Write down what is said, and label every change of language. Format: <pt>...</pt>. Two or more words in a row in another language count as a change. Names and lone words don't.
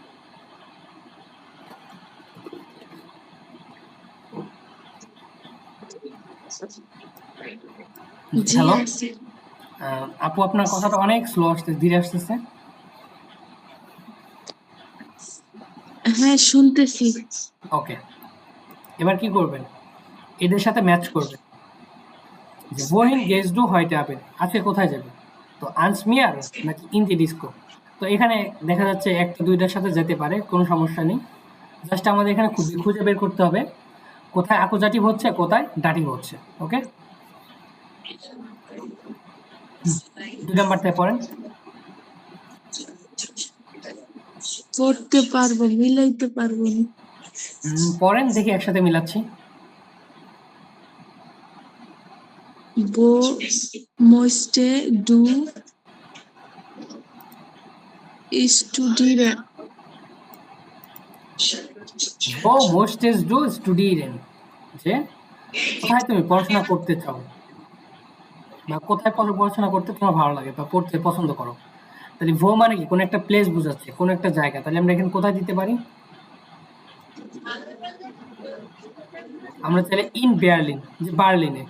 <bn>জি হ্যালো আছে। আপু, আপনার কথাটা অনেক স্লো আসতেছে, ধীরে আসতেছে। হ্যাঁ, শুনতেছি। ওকে, এবার কি করবেন? এদের সাথে ম্যাচ করবেন যে</bn> <de>wohin gehst du heute Abend?</de> <bn>আজকে কোথায় যাবে?</bn> <de>তো ans mir নাকি in die Disco?</de> <bn>তো এখানে দেখা যাচ্ছে একটা দুইটার সাথে যেতে পারে, কোনো সমস্যা নেই। জাস্ট আমাদের এখানে খুঁজে বের করতে হবে কোথায় অ্যাকুজাটিভ হচ্ছে, কোথায় ডাটিভ হচ্ছে। ওকে, 2 নাম্বারটায় পড়েন। পড়তে পারবো, মিলাইতে পারবো না। পড়েন, দেখি একসাথে মিলাচ্ছি।</bn> <de>Wo möchte du studieren? Wo möchtest du studieren?</de> <bn>যে কোথায় তুমি পড়াশোনা করতে চাও, বা কোথায় পড়াশোনা করতে তোমার ভালো লাগে বা পড়তে পছন্দ করো। তাহলে ভো মানে কি? কোনো একটা প্লেস বোঝাচ্ছে, কোনো একটা জায়গা। তাহলে আমরা এখানে কোথায় দিতে পারি? আমরা চাইলে ইন বার্লিন, যে বার্লিনে।</bn>